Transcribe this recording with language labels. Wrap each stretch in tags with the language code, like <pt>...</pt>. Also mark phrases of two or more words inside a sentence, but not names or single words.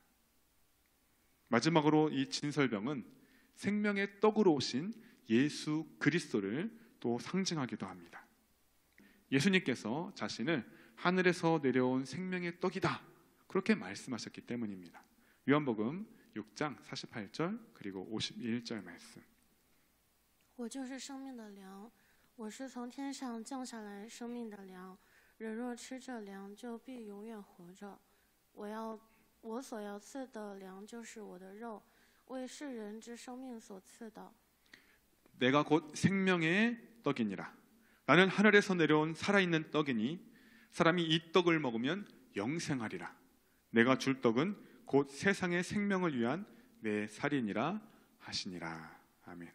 <ko>마지막으로 이 진설병은 생명의 떡으로 오신 예수 그리스도를 또 상징하기도 합니다. 예수님께서 자신을 하늘에서 내려온 생명의 떡이다 그렇게 말씀하셨기 때문입니다. 요한복음 6장 48절 그리고 51절 말씀.</ko> <zh>我就是生命的粮，我是从天上降下来生命的粮。人若吃这粮，就必永远活着。我所要赐的粮就是我的肉，为世人之生命所赐的。</zh> <ko>내가 곧 생명의 떡이니라. 나는 하늘에서 내려온 살아있는 떡이니 사람이 이 떡을 먹으면 영생하리라. 내가 줄 떡은 곧 세상의 생명을 위한 내 살이니라 하시니라. 아멘.</ko>